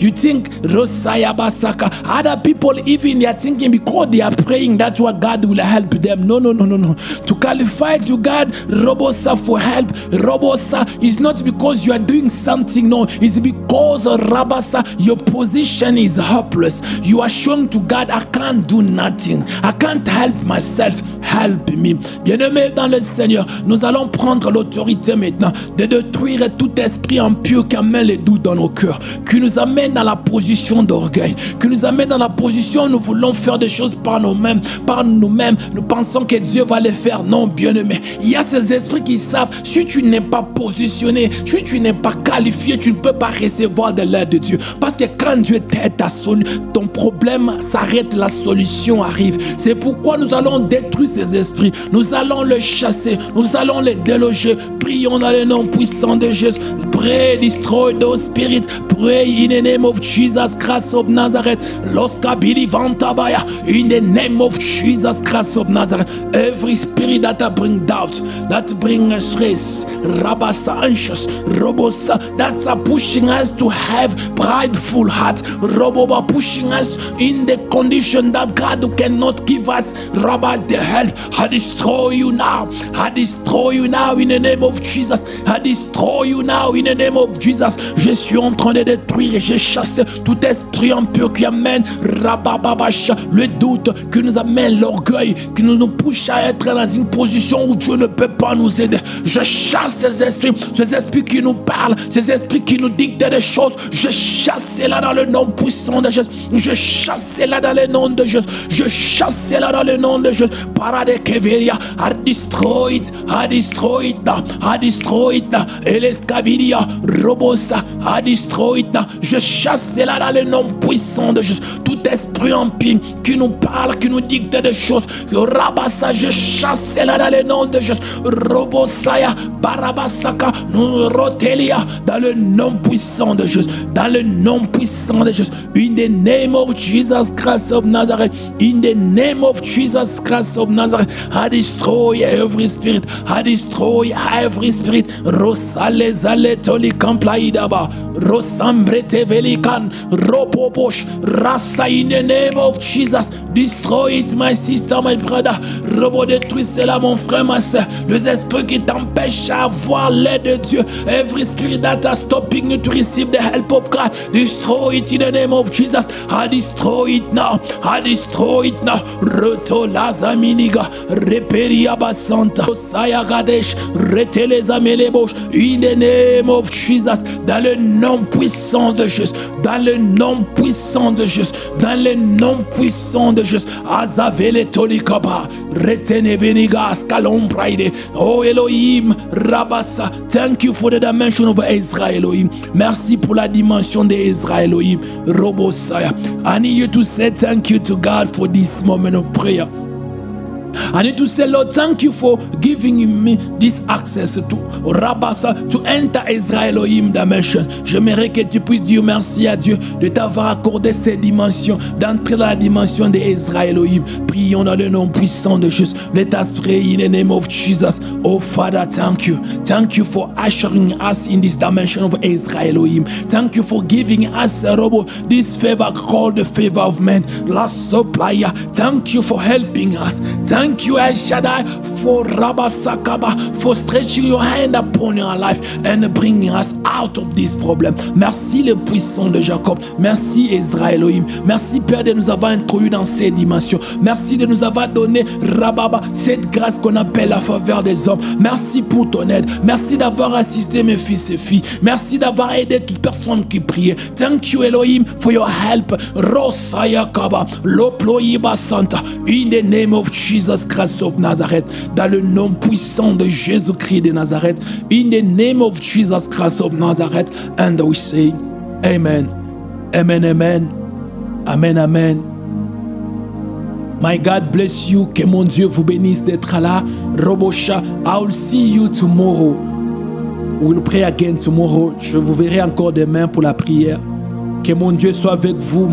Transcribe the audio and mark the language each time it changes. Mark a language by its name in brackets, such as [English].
[English] You think Rosaya Basaka. Other people even they are thinking because they are praying that's what God will help them. No, no, no, no, no. To qualify to God, Robosa for help. Robosa is not because you are doing something. No, it's because Rabasa, your position is helpless. You are showing to God, I can't do nothing. I can't help myself. Help me. [French] Bien-aimés dans le Seigneur, nous allons prendre l'autorité maintenant de détruire tout esprit impur qui amène les doutes dans nos cœurs, qui nous amène dans la position d'orgueil, qui nous amène dans la position où nous voulons faire des choses par nous-mêmes, nous pensons que Dieu va les faire. Non, bien-aimé, il y a ces esprits qui savent, si tu n'es pas positionné, si tu n'es pas qualifié, tu ne peux pas recevoir de l'aide de Dieu, parce que quand Dieu t'aide, ton problème s'arrête, la solution arrive. C'est pourquoi nous allons détruire ces esprits, nous allons les chasser, nous allons les déloger. Prions dans le nom puissant de Jésus. [English] Pray, destroy those spirits. Pray in the name of Jesus Christ of Nazareth. Loskabili vantabaya. In the name of Jesus Christ of Nazareth. Every spirit that bring doubt, that bring stress, rabasa anxious, robosa, that's pushing us to have prideful heart. Roboba pushing us in the condition that God cannot give us. Rabba the help. I destroy you now. I destroy you now in the name of Jesus. I destroy you now in the name of Jesus. [French] Je suis en train de détruire et je chasse tout esprit impur qui amène Rabababasha, le doute, qui nous amène l'orgueil, qui nous pousse à être dans une position où Dieu ne peut pas nous aider. Je chasse ces esprits qui nous parlent, ces esprits qui nous dictent des choses. Je chasse cela dans le nom puissant de Jésus. Je chasse cela dans le nom de Jésus. Je chasse cela dans le nom de Jésus. [English] Parade Keveria, I destroy it, I destroy it now, I destroy it now. Elescaviria, Robosa, I destroy it now. [French] Je chasse cela dans le nom puissant de Jésus. Tout esprit impie qui nous parle, qui nous dicte des choses. Rabassa, je chasse cela dans le nom de Jésus. Robosaya, Barabasaka, nous rotelia dans le nom puissant de Jésus. Dans le nom puissant de Jésus. [English] In the name of Jesus Christ of Nazareth. In the name of Jesus Christ of Nazareth. I destroy every spirit. I destroy every spirit. Rosale zale toli kamplaidaba. Rosambrete velikan. Ropoposh. Rasa in the name of Jesus. Destroy it, my sister, my brother. [French] Robo, détruis cela, mon frère, ma soeur. Les esprits qui t'empêchent à avoir l'aide de Dieu. [English] Every spirit that is stopping you to receive the help of God. Destroy it in the name of Jesus. I destroy it now. I destroy it now. Roto lazaminiga. Reperia basanta. Saya gadesh. Rete les amelebosh. In the name of Jesus. [French] Dans le nom puissant de Jésus. Dans le nom puissant de Jésus. Dans le nom puissant de Jésus. Azavele tolikaba. Retene venigas kalom praide. Oh Elohim. Rabassa. [English] Thank you for the dimension of Ezra Elohim. [French] Merci pour la dimension de Ezra Elohim. Robosaya. [English] I need you to say thank you to God for this moment of prayer. I need to say, Lord, thank you for giving me this access to Rabassa, to enter Ezra Elohim dimension. [French] J'aimerais que tu puisses dire merci à Dieu de t'avoir accordé cette dimension, d'entrer dans la dimension de Ezra Elohim. Prions dans le nom puissant de Jésus. [English] Let us pray in the name of Jesus. Oh Father, thank you. Thank you for ushering us in this dimension of Ezra Elohim. Thank you for giving us this favor called the favor of men. Last supplier. Thank you for helping us. Thank you, El Shaddai, for Rabasakaba, for stretching your hand upon your life and bringing us out of this problem. [French] Merci le puissant de Jacob. Merci Ezra Elohim. Merci Père de nous avoir introduits dans ces dimensions. Merci de nous avoir donné Rababa, cette grâce qu'on appelle la faveur des hommes. Merci pour ton aide. Merci d'avoir assisté mes fils et filles. Merci d'avoir aidé toute personne qui priait. [English] Thank you Elohim for your help. Rosayakaba, Loployiba Santa, in the name of Jesus Christ of Nazareth, [French] dans le nom puissant de Jésus-Christ de Nazareth, [English] in the name of Jesus Christ of Nazareth, and we say, Amen, Amen, Amen, Amen, Amen. My God bless you, [French] que mon Dieu vous bénisse d'être là. [English] Robosha, I'll see you tomorrow. We'll pray again tomorrow. [French] Je vous verrai encore demain pour la prière. Que mon Dieu soit avec vous.